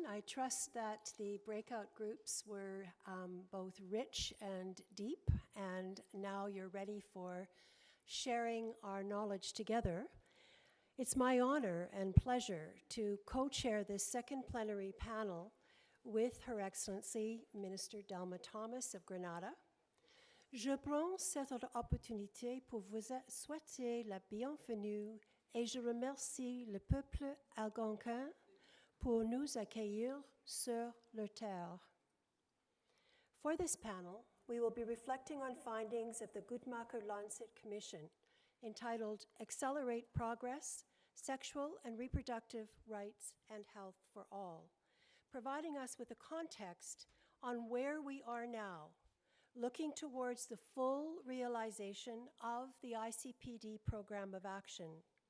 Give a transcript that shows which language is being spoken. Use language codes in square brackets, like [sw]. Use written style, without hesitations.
[en] I trust that the breakout groups were both rich and deep, and now you're ready for sharing our knowledge together. It's my honor and pleasure to co-chair this second plenary panel with Her Excellency Minister Delma Thomas of Grenada. [fr] Je prends cette opportunité pour vous souhaiter la bienvenue et je remercie le peuple algonquin pour nous accueillir sur leur terre. [en] For this panel, we will be reflecting on findings of the Guttmacher-Lancet Commission entitled Accelerate Progress, Sexual and Reproductive Rights and Health for All, providing us with a context on where we are now, looking towards the full realization of the ICPD Program of Action.